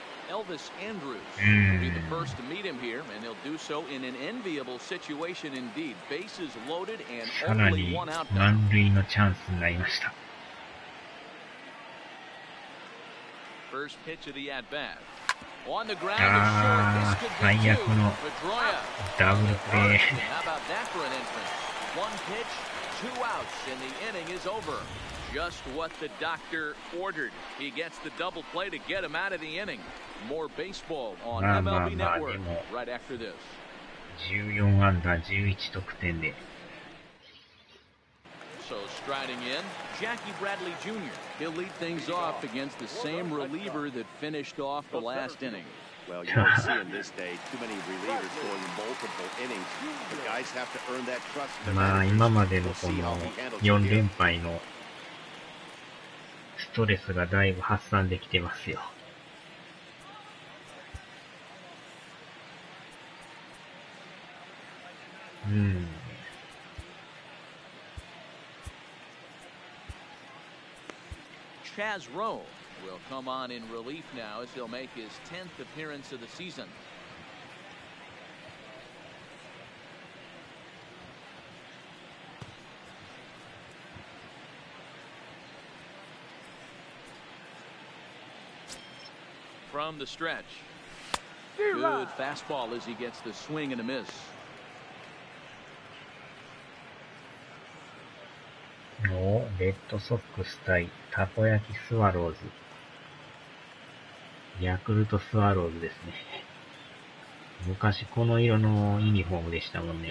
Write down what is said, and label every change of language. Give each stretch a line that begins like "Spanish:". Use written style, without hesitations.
English: Elvis Andrews will be the first to meet him here, and he'll do so in an enviable situation indeed. Bases loaded and only 1 out.
Japanese: 満塁のチャンスになりました。
English: First pitch of the at bat. On the ground is short. This could be 2. Pedroia.
Japanese: ダブルプレー。
English: How about that for an entrance? 1 pitch, 2 outs, and the inning is over. Just what the doctor ordered. He gets the double play to get him out of the inning. More baseball on MLB Network right after this.
Japanese: 14安打11得点で。
English: So striding in, Jackie Bradley Jr. He'll lead things off against the same reliever that finished off the last inning. Well, you don't see in this day too many relievers going multiple innings. The guys have to earn that trust.
Japanese: まあ今までのこの4連敗のストレスがだいぶ発散できてますよ。
English: Chaz Rowe will come on in relief now as he'll make his 10th appearance of the season. From the stretch. Good fastball as he gets the swing and a miss.
Japanese: レッドソックス対たこ焼きスワローズ。ヤクルトスワローズですね。昔この色のユニフォームでしたもんね。